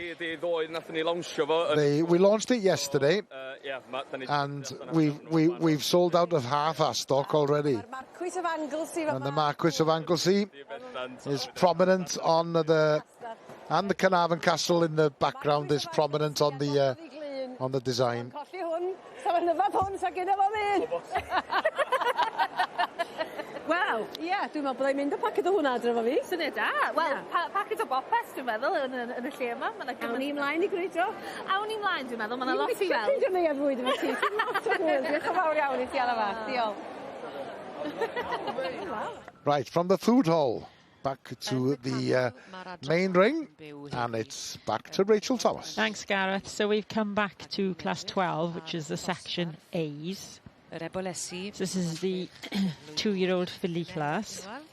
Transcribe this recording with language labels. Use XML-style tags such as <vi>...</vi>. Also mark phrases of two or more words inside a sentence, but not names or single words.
<en>We launched it yesterday, and we've sold out of half our stock already. And the Marquis of Anglesey is prominent on and the Carnarvon Castle in the background is prominent on the design.</en> <cy>Wel, ie, dwi'n meddwl byddai'n mynd y paced o hwnna adre fo fi. Syniad da. Wel, paced o bopeth, dwi'n meddwl, yn y lle yma. Awn ni ymlaen i gwreidio. Awn ni ymlaen, dwi'n meddwl. Mae'n lot i weld. Dwi'n mynd i'r fwyd efo ti. Lot o hwyl. Diolch yn fawr iawn i ti ar y fath. Diolch.</cy> <en>Right, from the food hall, back to the main ring, and it's back to Rachel Thomas. Thanks, Gareth. So we've come back to class 12, which is the section A's. This is the 2-year-old filly class.</en>